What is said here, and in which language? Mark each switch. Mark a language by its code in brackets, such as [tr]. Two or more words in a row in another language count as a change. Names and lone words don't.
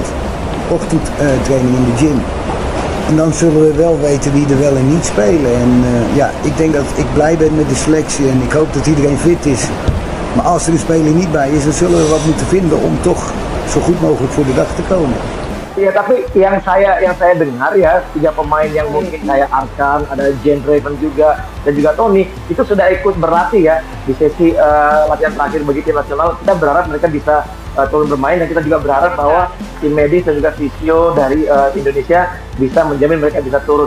[nl] Ochtendtraining in de gym. En dan zullen we wel weten wie er wel en niet spelen. En ik denk dat ik blij ben met de selectie en ik hoop dat iedereen fit is. Maar als er een speler niet bij is, dan zullen we wat moeten vinden om toch zo goed mogelijk voor de dag te komen. [id] Iya, tapi yang saya dengar ya, 3 pemain yang mungkin kayak Arkan, ada Jane Raven juga, dan juga Tony, itu sudah ikut berlatih ya di sesi latihan terakhir bagi tim nasional. Kita berharap mereka bisa turun bermain, dan kita juga berharap bahwa tim medis dan juga fisio dari Indonesia bisa menjamin mereka bisa turun.